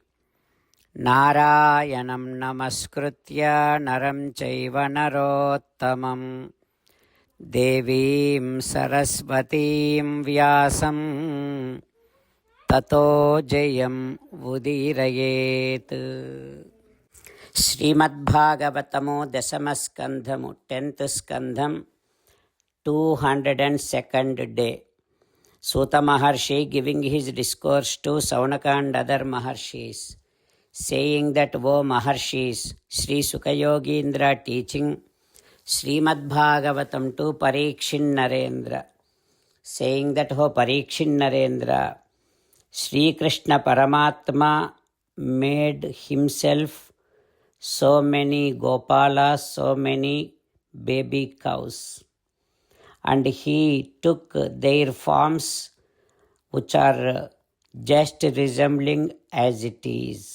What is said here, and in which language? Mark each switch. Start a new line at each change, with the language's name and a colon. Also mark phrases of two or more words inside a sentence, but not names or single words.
Sanskrit: नारायणं नमस्कृत्य नरं चैव नरोत्तमम् देवीं सरस्वतीं व्यासं ततो जयम् उदीरयेत्.
English: Srimad Bhagavatamo Dasamaskandhamu 10th Skandham 202nd day. Suta Maharshi giving his discourse to Saunaka and other Maharshis, saying that, O Maharshis, Sri Sukha Yogindra teaching Srimad Bhagavatam to Parikshin Narendra, saying that, O Parikshin Narendra, Sri Krishna Paramatma made himself so many Gopalas, so many baby cows, and he took their forms which are just resembling as it is.